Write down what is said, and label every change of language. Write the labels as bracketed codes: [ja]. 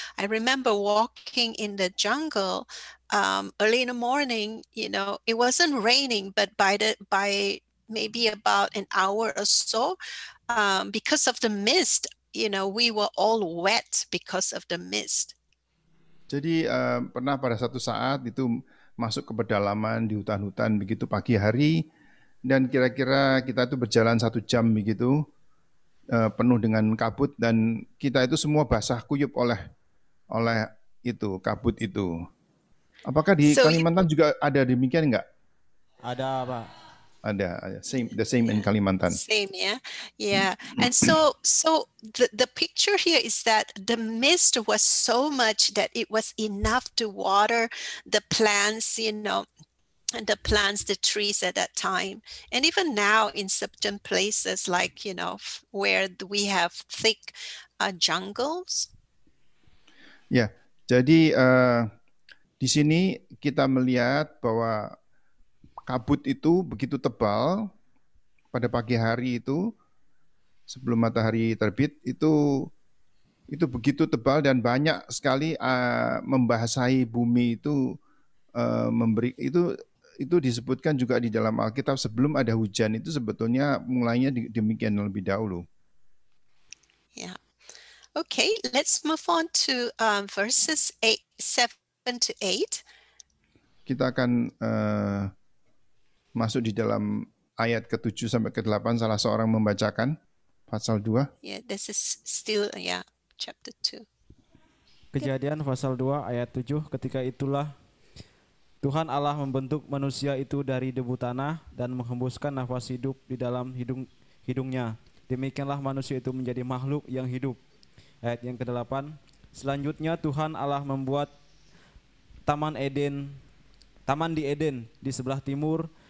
[en] I remember walking in the jungle early in the morning, it wasn't raining, but by maybe about an hour or so, because of the mist, we were all wet because of the mist. [id] Jadi pernah pada satu saat itu masuk ke pedalaman di hutan-hutan begitu pagi hari, dan kira-kira kita itu berjalan 1 jam begitu, penuh dengan kabut, dan kita itu semua basah kuyup oleh itu kabut itu. Apakah di Kalimantan juga ada demikian enggak? Ada, Pak. Ada, [en] the same in Kalimantan. Same, yeah. And so the picture here is that the mist was so much that it was enough to water the plants, the plants, the trees at that time. And even now in certain places like, where we have thick jungles. [id] Ya, jadi di sini kita melihat bahwa kabut itu begitu tebal pada pagi hari itu sebelum matahari terbit itu begitu tebal dan banyak sekali membasahi bumi itu, memberi itu disebutkan juga di dalam Alkitab sebelum ada hujan itu sebetulnya mulainya demikian lebih dahulu. [en] Yeah. Okay, let's move on to verses 7 to 8. [id] Kita akan masuk di dalam ayat ke-7 sampai ke-8, salah seorang membacakan pasal 2. [en] Yeah, this is still chapter 2. [id] Kejadian pasal 2 ayat 7, ketika itulah Tuhan Allah membentuk manusia itu dari debu tanah dan menghembuskan nafas hidup di dalam hidungnya. Demikianlah manusia itu menjadi makhluk yang hidup. Ayat yang ke-8, selanjutnya Tuhan Allah membuat taman di Eden di sebelah timur.